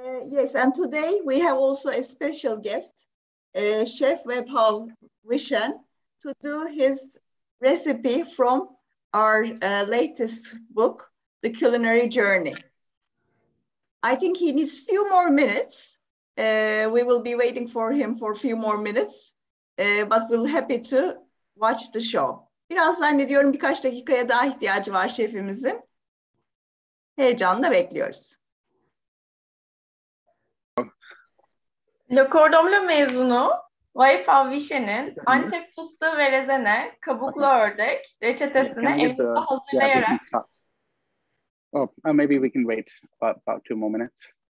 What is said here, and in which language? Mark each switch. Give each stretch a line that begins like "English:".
English: Yes, and today we have also a special guest, Chef Vaibhav Vishen, to do his recipe from our latest book, The Culinary Journey. I think he needs a few more minutes. We will be waiting for him for a few more minutes, but we're happy to watch the show.
Turkish: Biraz zannediyorum birkaç dakikaya daha ihtiyacı var şefimizin. Heyecanla bekliyoruz. Le Cordon Bleu mezunu Vaibhav Vishen'in Antep fıstığı ve rezene, kabuklu ördek reçetesini elinizde hazırlayarak...
English: Maybe we can wait about 2 more minutes.